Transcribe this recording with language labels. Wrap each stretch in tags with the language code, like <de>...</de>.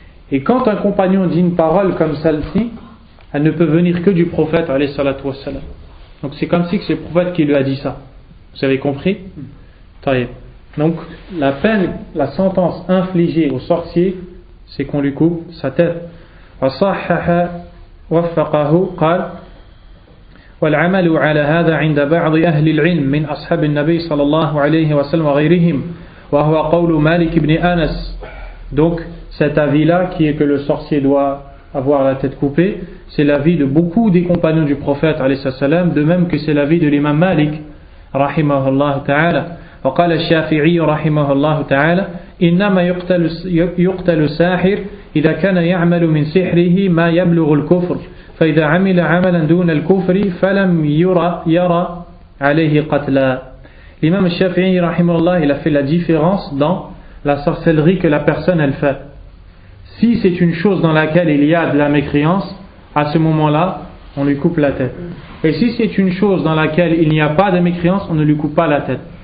<fr>Et quand un compagnon dit une parole comme celle-ci, elle ne peut venir que du prophète alayhi salatu wassalam. Donc c'est comme si c'est le prophète qui lui a dit ça. Vous avez compris? Donc la peine, la sentence infligée au sorcier, c'est qu'on lui coupe sa tête.</fr> <ar>وصحح وفقه قال والعمل على هذا عند بعض أهل العلم من أصحاب النبي صلى الله عليه وسلم وغيرهم وهو قول مالك بن أنس.</ar> <fr>Donc cet avis-là qui est que le sorcier doit avoir la tête coupée, c'est l'avis de beaucoup des compagnons du prophète alayhi salam, de même que c'est l'avis de l'imam Malik rahimahullah ta'ala.</fr> <ar>وقال الشافعي رحمه الله تعالى إنما يقتل الساحر إذا كان يعمل من سحره ما يبلغ الكفر فإذا عمل عملا دون الكفر فلم يرى عليه قتلا.</ar> <fr>L'imam Shafi'i rahimahullah, il a fait la différence dans la sorcellerie que la personne elle fait. Si c'est une chose dans laquelle il y a de la mécréance, à ce moment-là on lui coupe la tête. Et si c'est une chose dans laquelle il n'y a pas de mécréance, on ne lui coupe pas la tête.</fr>